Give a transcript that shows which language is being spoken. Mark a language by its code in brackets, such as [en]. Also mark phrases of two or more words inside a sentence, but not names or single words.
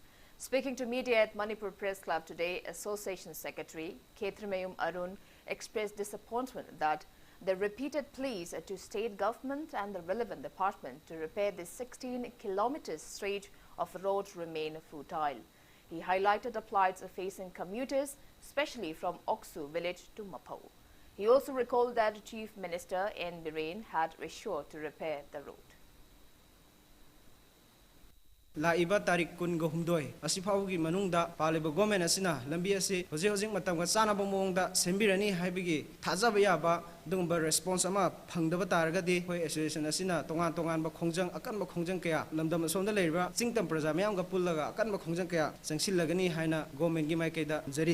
[en] Speaking to media at Manipur Press Club today, Association Secretary Ketrimayum Arun expressed disappointment that the repeated pleas to state government and the relevant department to repair the 16 kilometers stretch of road remain futile. He highlighted the plights facing commuters, especially from Oksu village to Mapo. He also recalled that the Chief Minister N. Biren had assured to repair the road. [mni] Laiba tarik kun gohumdoi asifaugi manungda paliba gomen asina lambi asi hojing matam ga chana bomongda sembirani haibigi thajaba yaba dungba response ama phangdaba taragadi hoi association asina tongan ba khongjang akan ba khongjang kaya lamdam asomda leiba chingtam praja mayam ga pullaga akan ba khongjang kaya changsilagani haina government gi mai kaida jari